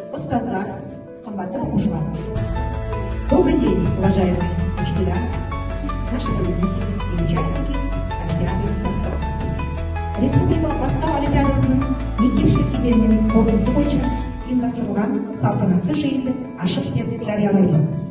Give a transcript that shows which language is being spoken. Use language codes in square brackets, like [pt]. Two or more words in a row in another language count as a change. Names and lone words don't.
[kk] устаздар, қымбатты оқушылар. [ru] Добрый день, уважаемые учителя, наши победители и участники Олимпиады Восток. [kk] Республикалық бастау олимпиадасының мектепшілік кезеңінің қорытындысы бойынша ұйымдастырылған салтанатты жиынды ашық деп жариялайды.